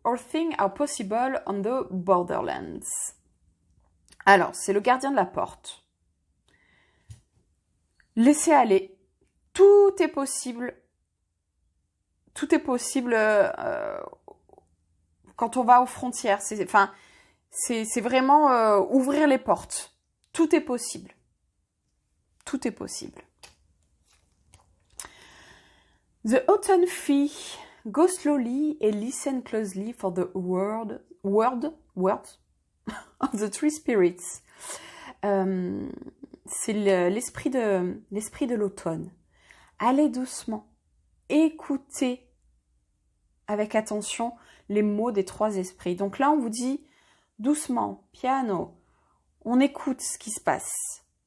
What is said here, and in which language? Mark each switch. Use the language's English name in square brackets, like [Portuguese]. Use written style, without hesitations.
[English] All things are possible on the borderlands. [French] Alors, c'est le gardien de la porte. Laissez aller. Tout est possible. Tout est possible quand on va aux frontières. C'est vraiment ouvrir les portes. Tout est possible. Tout est possible. [English] The autumn fee. Go slowly and listen closely for the words of the three spirits. [French] C'est l'esprit de l'automne. Allez doucement. Écoutez avec attention les mots des 3 esprits. Donc là, on vous dit doucement, piano. On écoute ce qui se passe.